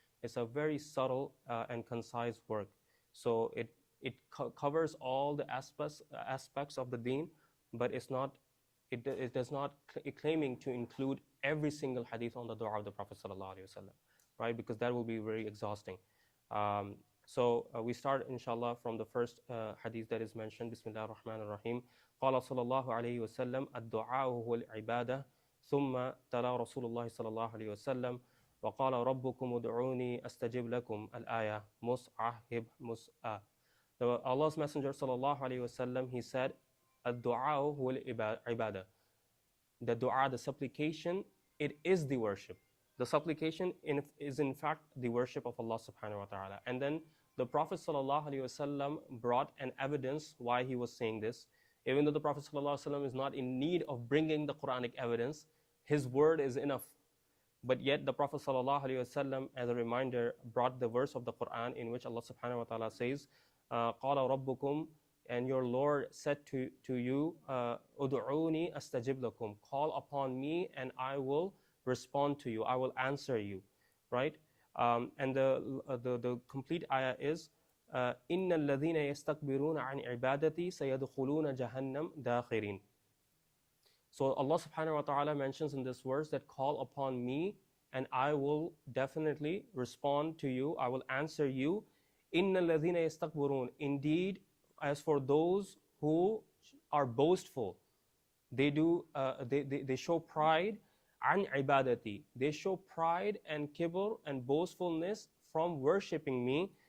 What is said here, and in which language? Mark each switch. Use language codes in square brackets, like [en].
[en] It's a very subtle and concise work. So it covers all the aspects of the deen, but it does not claiming to include every single hadith on the dua of the Prophet sallallahu alaihi wasallam, right? Because that will be very exhausting. So we start inshallah from the first hadith that is mentioned. [ar] Bismillah ar-Rahman ar-Rahim. قال صلى الله عليه وسلم الدعاء هو العبادة ثم تلا رسول الله صلى الله عليه وسلم وقال ربكم ادعوني أستجب لكم الآية مصعب مسأ. [en] Allah's Messenger sallallahu alaihi wasallam, he said, [ar] الدعاء هو العبادة. [en] The dua, the supplication, it is the worship. The supplication is in fact the worship of Allah subhanahu wa ta'ala. And then the Prophet sallallahu alaihi wasallam brought an evidence why he was saying this. Even though the Prophet sallallahu alaihi wasallam is not in need of bringing the Quranic evidence, his word is enough. But yet the Prophet sallallahu alaihi wasallam, as a reminder, brought the verse of the Quran in which Allah subhanahu wa ta'ala says, [ar] قَالَ رَبُّكُمْ, [en] and your Lord said to you, [ar] أُدْعُونِي أَسْتَجِبْ لَكُمْ, [en] call upon me and I will respond to you, I will answer you, right? And the complete ayah is, [ar] إِنَّ الَّذِينَ يَسْتَكْبِرُونَ عَنْ عِبَادَتِي سَيَدْخُلُونَ جَهَنَّمْ دَاخِرِينَ. [en] So Allah subhanahu wa ta'ala mentions in this verse that call upon me and I will definitely respond to you, I will answer you. [ar] إِنَّ الَّذِينَ يَسْتَكْبِرُونَ, [en] indeed, as for those who are boastful, they show pride, [ar] عن عبادتي, [en] they show pride and kibr and boastfulness from worshipping me.